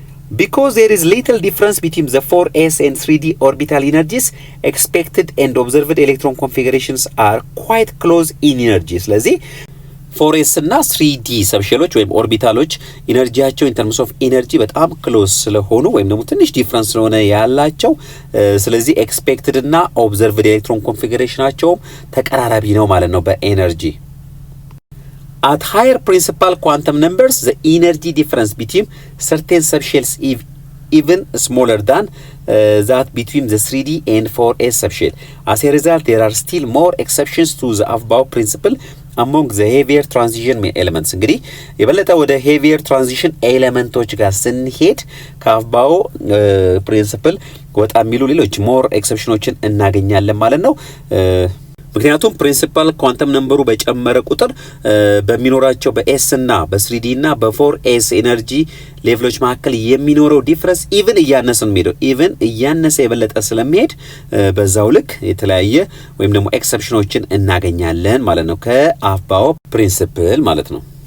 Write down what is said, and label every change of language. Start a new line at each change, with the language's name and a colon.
English: Because there is little difference between the 4s and 3d orbital energies, expected and observed electron configurations are quite close in energy.
Amharic: ስለዚህ 4s እና 3d ሰብሼሎች ወይም ኦርቢታሎች ኢነርጂያቸው
English: ኢን ተርምስ ኦፍ ኢነርጂ
Amharic: በጣም ክሎዝ ስለሆኑ ወይም ደግሞ ትንሽ ዲፍረንስ ስለሆነ ያላቸው ስለዚህ ኤክስፔክትድ እና ኦብዘርቭድ ኤሌክትሮን ኮንፊግሬሽናቸው ተቀራራቢ ነው ማለት ነው በኤነርጂ።
English: At higher principal quantum numbers, the energy difference between certain subshells is even smaller than that between the 3d and 4s subshell. As a result, there are still more exceptions to the above principle among the heavier transition elements.
Amharic: እንግዲህ የበለጠ ወደ
English: heavier transition
Amharic: ኤሌመንቶች ጋር ስንሄድ ከአባው ፕሪንሲፕል ወጣ የሚሉ ሌሎች ሞር ኤክሰፕሽኖችን እናገኛለን ማለት ነው። ምክንያቱም ፕሪንሲፓል ኳንተም ነምበሩ በጨመረ ቁጥር በሚኖራቸው በኤስ እና በ3ዲ እና በ4ኤስ ኤነርጂ ሌቭሎች መካከል የሚኖረው ዲፍረንስ ኢቭን እያነሰ ነው የሚሄደው። ኢቭን እያነሰ የበለጠ ስለሚሄድ በዛው ልክ የተለያየ ወይም ደግሞ ኤክሰፕሽኖችን እናገኛለን ማለት ነው ከአባው ፕሪንሲፕል ማለት ነው።